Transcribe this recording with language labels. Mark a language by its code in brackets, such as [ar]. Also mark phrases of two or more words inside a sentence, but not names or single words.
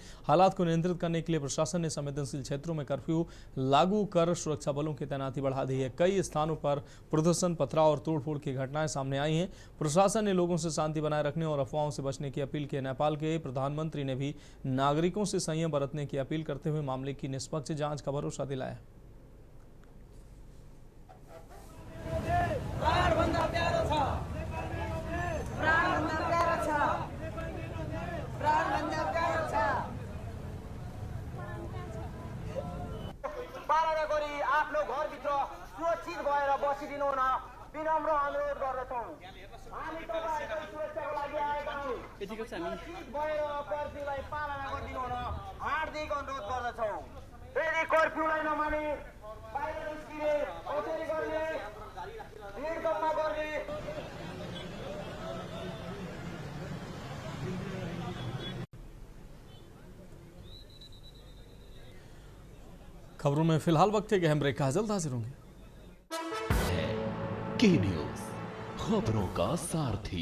[hi] हालात को नियंत्रित करने के लिए प्रशासन ने संवेदनशील क्षेत्रों में कर्फ्यू लागू कर सुरक्षा बलों की तैनाती बढ़ा दी है। कई स्थानों पर प्रदर्शन, पथराव और तोड़फोड़ की घटनाएं सामने आई हैं। प्रशासन ने लोगों से शांति बनाए रखने और अफवाहों से बचने की अपील की है। नेपाल के प्रधानमंत्री ने भी नागरिकों से संयम बरतने की अपील करते हुए मामले की निष्पक्ष जांच का भरोसा दिलाया। [ne] पालना गरी आफ्नो घरभित्र सुरक्षित भएर बसिदिनु हुन विनम्र अनुरोध गर्दछौँ। हामी तपाईहरुको सुरक्षाको लागि आएका हौँ। सुरक्षित भएर कर्फ्यूलाई पालना गरिदिनु हुन हार्दिक अनुरोध गर्दछौँ। यदि कर्फ्यूलाई नमाने बाहिर निस्किने, औटेरी गर्ने, भिड जम्मा गर्ने [hi] खबरों में फिलहाल वक्त एक अहम ब्रेक का, जल्द हाजिर होंगे। के न्यूज़, खबरों का सारथी।